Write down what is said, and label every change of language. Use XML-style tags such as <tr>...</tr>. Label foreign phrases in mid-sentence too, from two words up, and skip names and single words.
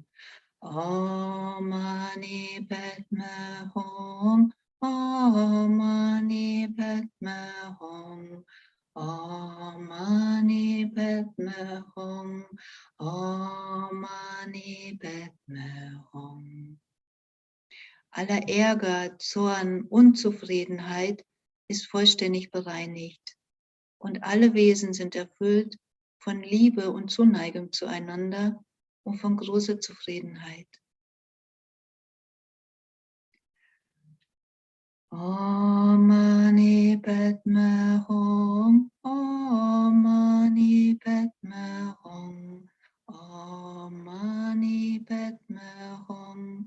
<sa>Om Mani Padme Hum. Om Mani Padme Hum. Om Mani Padme Hum. Om Mani Padme Hum.</sa> <de>Aller Ärger, Zorn, Unzufriedenheit ist vollständig bereinigt und alle Wesen sind erfüllt von Liebe und Zuneigung zueinander und von großer Zufriedenheit.</de> <sa>Om Mani Padme Hum. Om Mani Padme Hum. Om Mani Padme Hum.</sa>